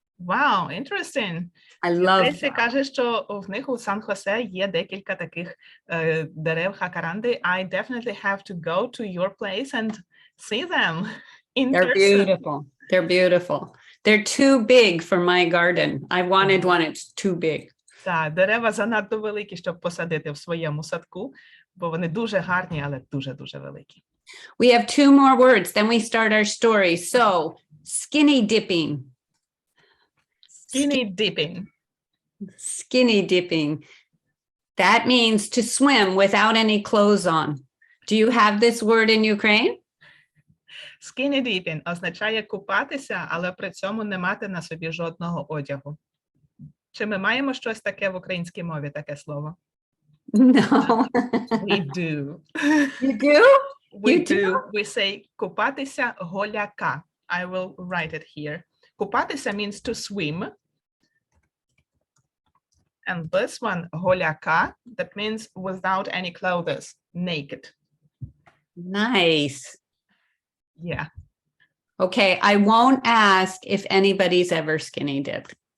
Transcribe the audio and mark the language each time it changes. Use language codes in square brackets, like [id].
[en] Wow, interesting. I love [uk] Трейсі [en] that. [uk] каже, що в них у Сан-Хосе є декілька таких дерев хакаранди. [en] I definitely have to go to your place and see them in They're person. beautiful. They're beautiful. They're too big for my garden. I wanted one, it's too big. [uk] Так, дерева занадто великі, щоб посадити в своєму садку, бо вони дуже гарні, але дуже-дуже великі. [en] We have two more words, then we start our story. So, skinny dipping. Skinny dipping. Skinny dipping. That means to swim without any clothes on. Do you have this word in Ukraine? [uk] Skinny dipping означає купатися, але при цьому не мати на собі жодного одягу. Чи ми маємо щось таке в українській мові, таке слово? [en] No. We do. You do? We You do? do. We say [uk] купатися голяка. [en] I will write it here. Купатися means to swim. And this one, голяка, that means without any clothes, naked. Nice. Yeah. Okay, I won't ask if anybody's ever skinny dipped.